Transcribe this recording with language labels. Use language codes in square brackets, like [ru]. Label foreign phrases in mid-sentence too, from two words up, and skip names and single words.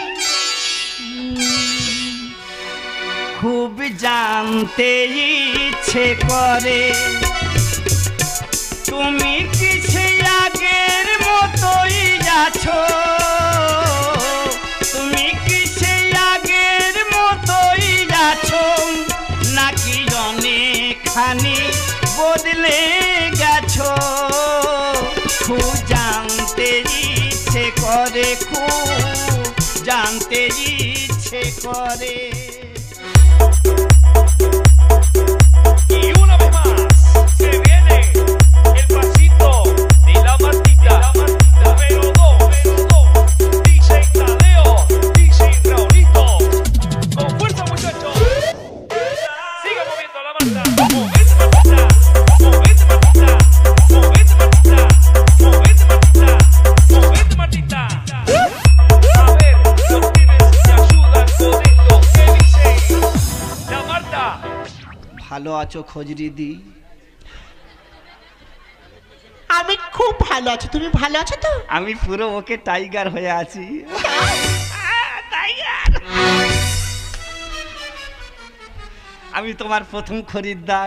[bn] খুব জানতে ইচ্ছে করে তুমি কি সে আগের মতোই আছো, তুমি কি সে আগের মতোই আছো, নাকি অনেকখানি বদলে গেছো। খুব জানতে ইচ্ছে করে, খুব জানতে ইচ্ছে করে। [es] Y una vez más se viene el pasito de la Martita, número 2, DJ Tadeo, DJ Raulito, con fuerza muchachos, siga moviendo la Marta, movete Martita, movete Martita, movete Martita, movete Martita, movete Martita. A ver, los pibes te ayudan con esto, ¿qué dice la Marta? [bn] ভালো আছো খোঁজরি দি? আমি খুব ভালো আছি, তুমি ভালো আছো তো? আমি পুরো [en] okay tiger [bn] হয়ে আছি। আমি তোমার প্রথম খরিদ্দার।